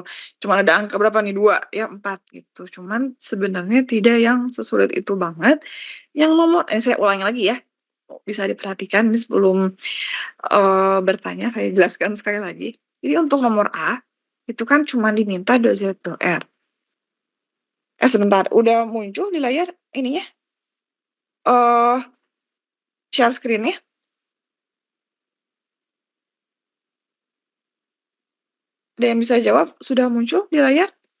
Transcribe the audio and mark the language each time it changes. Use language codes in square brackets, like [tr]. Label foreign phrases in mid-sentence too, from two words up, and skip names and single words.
[id] Cuma ada angka berapa nih 2 ya 4 gitu. Cuman sebenarnya tidak yang sesulit itu banget. Yang nomor saya ulangi lagi ya. Bisa diperhatikan ini sebelum bertanya saya jelaskan sekali lagi. Jadi untuk nomor A itu kan cuma diminta do Z do R. Sebentar, udah muncul di layar ininya? [en] Share screen- [id] nya? Ada yang bisa jawab? Sudah muncul di layar?